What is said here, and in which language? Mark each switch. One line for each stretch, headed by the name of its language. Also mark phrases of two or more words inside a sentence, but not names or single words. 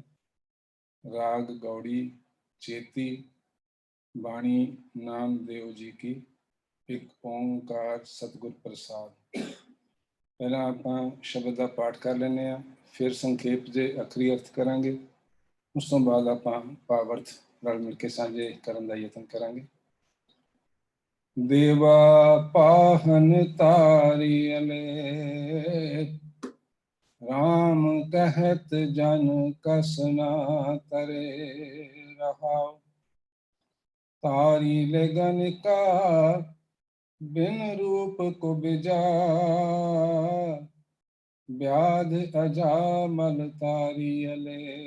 Punjabi: ਰਾਗ ਗੌੜੀ ਚੇਤੀ, ਬਾਣੀ ਨਾਮਦੇਵ ਜੀ ਕੀ, ਇੱਕ ਓਂਕਾਰ ਸਤਿਗੁਰ ਪ੍ਰਸਾਦ। ਪਹਿਲਾਂ ਆਪਾਂ ਸ਼ਬਦ ਦਾ ਪਾਠ ਕਰ ਲੈਂਦੇ ਹਾਂ, ਫਿਰ ਸੰਖੇਪ ਦੇ ਅਖਰੀ ਅਰਥ ਕਰਾਂਗੇ। ਉਸ ਤੋਂ ਬਾਅਦ ਆਪਾਂ ਭਾਵ-ਅਰਥ ਰਲ ਮਿਲ ਕੇ ਸਾਂਝੇ ਕਰਨ ਦਾ ਯਤਨ ਕਰਾਂਗੇ।
Hindi: देवा पाहन तारियले, राम कहत जन कसना तरे रहाओ। तारी लगन का बिन रूप को बिजा, व्याध अजामल तारियले।